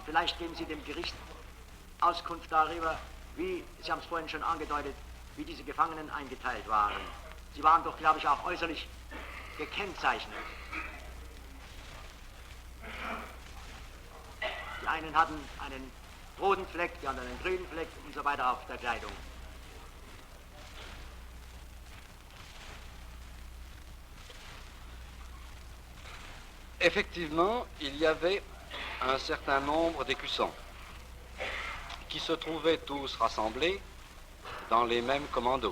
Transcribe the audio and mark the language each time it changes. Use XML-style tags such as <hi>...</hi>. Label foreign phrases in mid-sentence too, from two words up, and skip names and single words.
<de>Vielleicht geben Sie dem Gericht Auskunft darüber, wie, Sie haben es vorhin schon angedeutet, wie diese Gefangenen eingeteilt waren. Sie waren doch, glaube ich, auch äußerlich gekennzeichnet. Die einen hatten einen roten Fleck, die anderen einen grünen Fleck und so weiter auf der Kleidung.</de> <fr>Effectivement, il y avait un certain nombre d'écussons qui se trouvaient tous rassemblés dans les mêmes commandos.</fr>